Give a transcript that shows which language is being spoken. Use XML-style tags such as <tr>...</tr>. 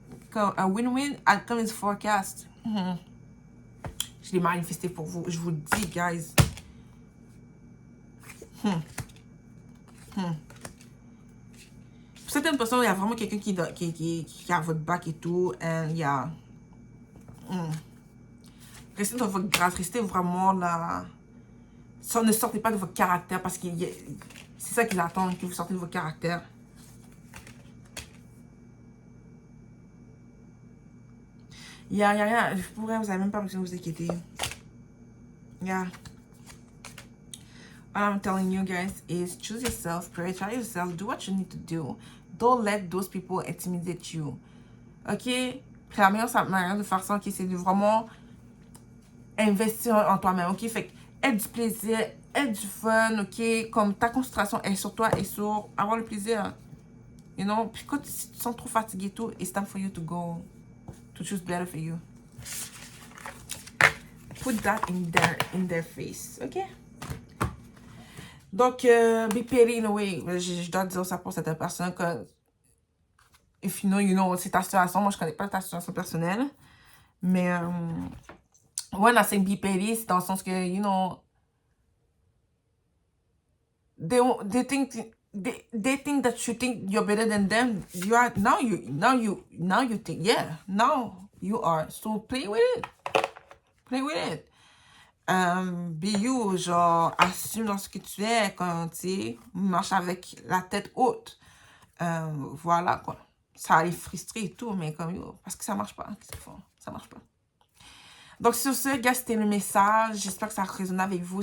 <fr>Comme un</fr> <en>win-win outcome is forecast.</en> <fr>Je l'ai manifesté pour vous. Je vous le dis, guys. Pour certaines personnes, il y a vraiment quelqu'un qui a votre bac et tout. Et il y a... Restez dans votre grâce. Restez vraiment là. Ça, ne sortez pas de votre caractère parce que c'est ça qu'ils attendent, que vous sortez de votre caractère. Il y a rien. Pour vrai, vous n'avez même pas besoin de vous inquiéter.</fr> <en>Yeah. All I'm telling you guys is choose yourself, prioritize yourself, do what you need to do. Don't let those people intimidate you. Ok?</en> <fr>La meilleure manière de faire ça, ok, c'est de vraiment investir en toi-même. Ok? Fait que aie du plaisir, aie du fun, ok? Comme ta concentration est sur toi et sur avoir le plaisir.</fr> <en>You know?</en> <fr>Puis quand tu te sens trop fatigué et tout,</fr> <en>it's time for you to go to choose better for you. Put that in their face. Ok?</en> <fr>Donc,</fr> <en>be petty in a way.</en> <fr>Je dois dire ça pour cette personne que,</fr> <en>if you know,</en> <fr>c'est ta situation. Moi, je connais pas ta situation personnelle. Mais,</fr> <en>when I say be petty,</en> <fr>c'est dans le sens que,</fr> <en>you know, they think that you think you're better than them. You are, now you think, yeah, now you are. So, play with it. Play with it. Be you,</en> <fr>genre, assume dans ce que tu es quand tu marches avec la tête haute. Voilà, quoi. Ça les frustrer et tout, mais comme, parce que ça marche pas. Qu'est-ce qu'ils font? Ça marche pas. Donc, sur ce, gars, c'était le message. J'espère que ça résonne avec vous.</fr>